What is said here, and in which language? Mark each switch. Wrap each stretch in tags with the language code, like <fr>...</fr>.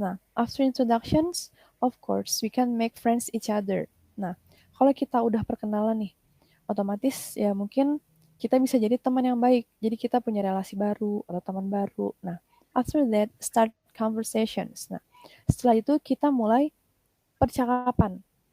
<en>Nah, after introductions, of course, we can make friends each other.</en> <id>Nah, kalau kita udah perkenalan nih, otomatis ya mungkin kita bisa jadi teman yang baik. Jadi kita punya relasi baru atau teman baru.</id> <en>Nah, after that, start conversations.</en> <id>Nah, setelah itu kita mulai percakapan.</id>